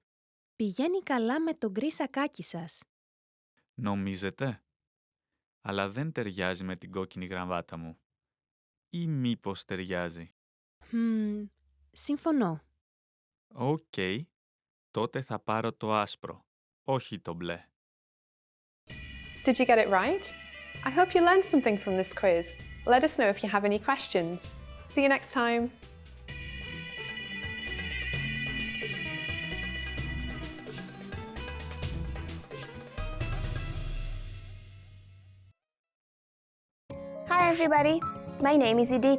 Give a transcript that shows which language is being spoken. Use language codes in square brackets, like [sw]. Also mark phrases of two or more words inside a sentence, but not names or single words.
[el] Πηγαίνει καλά με το γκρι σακάκι σας. Νομίζετε? Αλλά δεν ταιριάζει με την κόκκινη γραβάτα μου. Ή μήπως ταιριάζει? Συμφωνώ. Οκ, τότε θα πάρω το άσπρο, όχι το μπλε. [en] Did you get it right? I hope you learned something from this quiz. Let us know if you have any questions. See you next time. Hi everybody, my name is Edith.